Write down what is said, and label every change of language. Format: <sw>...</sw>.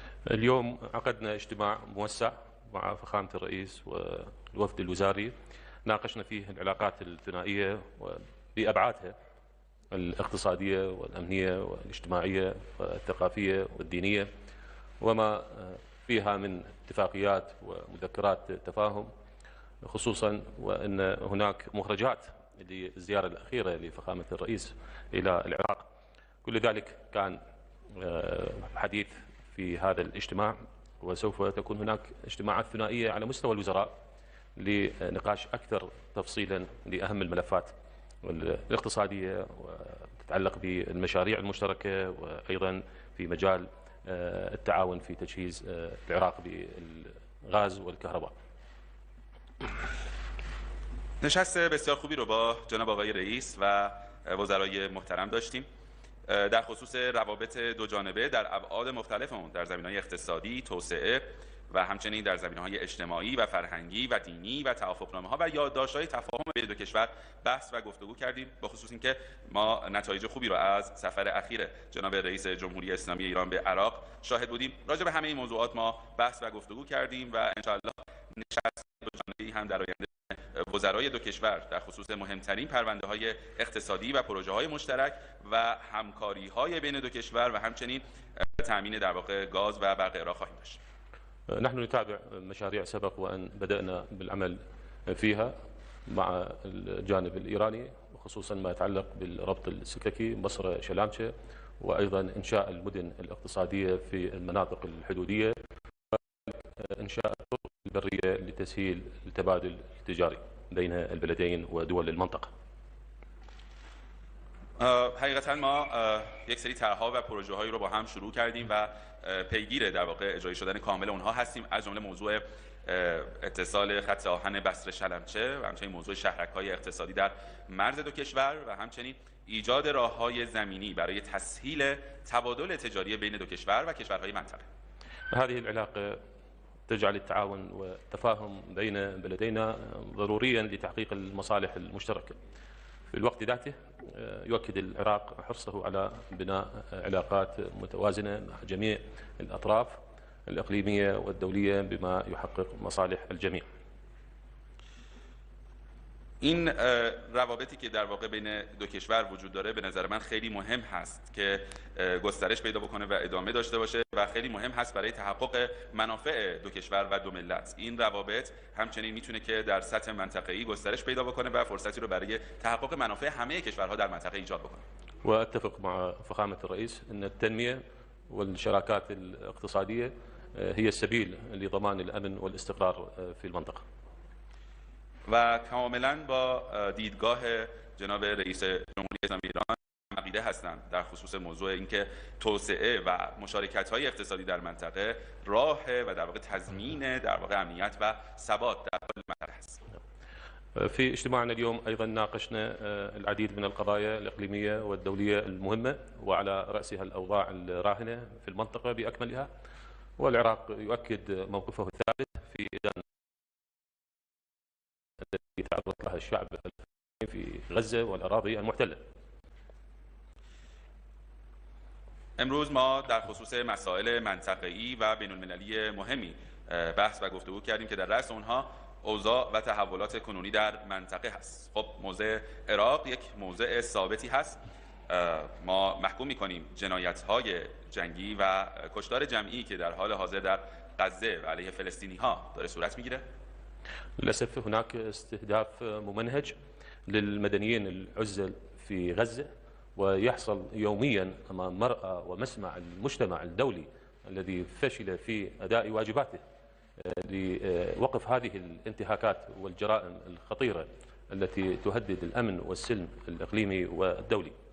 <ar>اليوم عقدنا اجتماع موسع مع فخامة الرئيس والوفد الوزاري، ناقشنا فيه العلاقات الثنائية بأبعادها الاقتصادية والأمنية والاجتماعية والثقافية والدينية، وما فيها من اتفاقيات ومذكرات تفاهم، خصوصا وأن هناك مخرجات للزيارة الأخيرة لفخامة الرئيس إلى العراق. كل ذلك كان حديث في هذا الاجتماع، وسوف تكون هناك اجتماعات ثنائية على مستوى الوزراء لنقاش أكثر تفصيلا لأهم الملفات الاقتصادية وتتعلق بالمشاريع المشتركة، وأيضا في مجال التعاون في تجهيز العراق بالغاز والكهرباء.</ar> <fa>نشست بسیار خوبی رو با جناب آقای رئیس و وزرای محترم داشتیم در خصوص روابط دو جانبه در ابعاد مختلف اون، در زمینه‌های اقتصادی، توسعه و همچنین در زمینه‌های اجتماعی و فرهنگی و دینی و توافقنامه‌ها و یادداشت‌های تفاهم بین دو کشور بحث و گفتگو کردیم، به خصوص اینکه ما نتایج خوبی رو از سفر اخیر جناب رئیس جمهوری اسلامی ایران به عراق شاهد بودیم. راجع به همه این موضوعات ما بحث و گفتگو کردیم و ان شاء الله نشست دو جانبه‌ای هم در آینده وزرای دو کشور در خصوص مهمترین پرونده‌های اقتصادی و پروژه‌های مشترک و همکاری‌های بین دو کشور و همچنین تأمین در واقع گاز و برق عراق خواهیم داشت.</fa> <ar>نحن نتابع مشاريع سبق وأن بدأنا بالعمل فيها مع الجانب الإيراني، خصوصا ما يتعلق بالربط السككي مصر شلامشة، وأيضا إنشاء المدن الاقتصادية في المناطق الحدودية، وإنشاء الطرق البرية لتسهيل التبادل التجاري بين البلدين ودول المنطقة.</ar> <fa>حقیقتا ما یک سری طرح‌ها و پروژه‌هایی رو با هم شروع کردیم و پیگیر در واقع اجرایی شدن کامل اونها هستیم، از جمله موضوع اتصال خط آهن بصره شلمچه و همچنین موضوع شهرک‌های اقتصادی در مرز دو کشور و همچنین ایجاد راه‌های زمینی برای تسهیل تبادل تجاری بین دو کشور و کشورهای منطقه.</fa> <ar>هذه العلاقة تجعل التعاون والتفاهم بين بلدينا ضروريا لتحقيق المصالح المشتركة في الوقت ذاته يؤكد العراق حرصه على بناء علاقات متوازنة مع جميع الأطراف الإقليمية والدولية بما يحقق مصالح الجميع.</ar> <fa>این روابطی که در واقع بین دو کشور وجود داره به نظر من خیلی مهم هست که گسترش پیدا بکنه و ادامه داشته باشه و خیلی مهم هست برای تحقق منافع دو کشور و دو ملت. این روابط همچنین میتونه که در سطح منطقه‌ای گسترش پیدا بکنه و فرصتی رو برای تحقق منافع همه کشورها در منطقه ایجاد بکنه.</fa> <ar>واتفق مع فخامة الرئيس أن التنمية والشراكات الاقتصادية هي السبيل لضمان الأمن والاستقرار في المنطقة.</ar> <fa>و کاملا با دیدگاه جناب رئیس جمهوری اسلامی ایران عقیده هستند در خصوص موضوع اینکه توسعه و مشارکت‌های اقتصادی در منطقه راه و در واقع تضمین در واقع امنیت و ثبات در کل منطقه است.</fa> <ar>في اجتماعنا اليوم أيضا ناقشنا العديد من القضايا الإقليمية والدولية المهمة وعلى رأسها الأوضاع الراهنة في المنطقة بأكملها، والعراق يؤكد موقفه الثابت في إدانة التي يتعرض لها الشعب في غزة والأراضي المحتلة.</ar> <fa>امروز ما در خصوص مسائل منطقه‌ای و بین‌المللی مهمی بحث و گفتگو کردیم که در رأس اونها اوضاع و تحولات کنونی در منطقه هست. خب موضع عراق یک موضع ثابتی هست. ما محکوم می‌کنیم جنایت‌های جنگی و کشتار جمعی که در حال حاضر در غزه و علیه فلسطینی‌ها داره صورت می‌گیره.</fa> <ar>للأسف هناك استهداف ممنهج للمدنيين العزل في غزة، ويحصل يوميا أمام مرأى ومسمع المجتمع الدولي الذي فشل في أداء واجباته لوقف هذه الانتهاكات والجرائم الخطيرة التي تهدد الأمن والسلم الإقليمي والدولي.</ar>